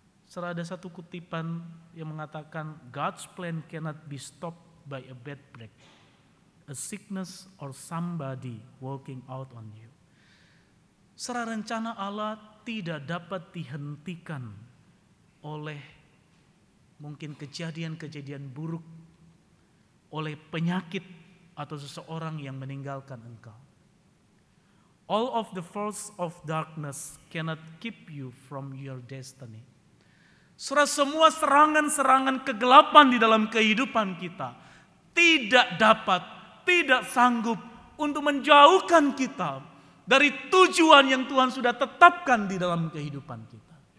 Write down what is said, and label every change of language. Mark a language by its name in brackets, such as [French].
[Indonesian] Setelah ada satu kutipan yang mengatakan, [English] God's plan cannot be stopped by a bad break, a sickness or somebody walking out on you. [Indonesian] Setelah rencana Allah tidak dapat dihentikan oleh mungkin kejadian-kejadian buruk, oleh penyakit atau seseorang yang meninggalkan engkau. [English] All of the forces of darkness cannot keep you from your destiny. [Indonesian] Surah semua serangan-serangan kegelapan di dalam kehidupan kita tidak dapat, tidak sanggup untuk menjauhkan kita dari tujuan yang Tuhan sudah tetapkan di dalam kehidupan kita.